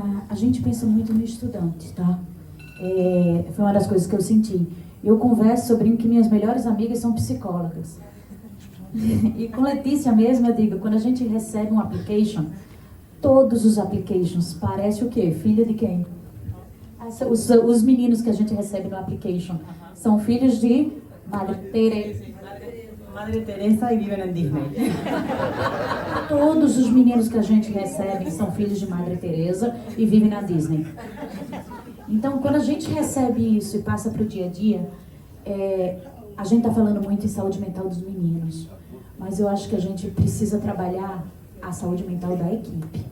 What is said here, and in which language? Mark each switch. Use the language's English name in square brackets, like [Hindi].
[Portuguese] A gente pensa muito no estudante, tá? Foi uma das coisas que eu senti. Eu converso sobre que minhas melhores amigas são psicólogas. E com Letícia mesmo, eu digo, quando a gente recebe um application, todos os applications, parece o quê? Filho de quem? Os meninos que a gente recebe no application são filhos de Madre Teresa. [Spanish] Madre Teresa y viven en Disney. [Portuguese] Todos os meninos que a gente recebe são filhos de Madre Teresa e vivem na Disney. Então, quando a gente recebe isso e passa para o dia a dia, a gente está falando muito em saúde mental dos meninos, mas eu acho que a gente precisa trabalhar a saúde mental da equipe.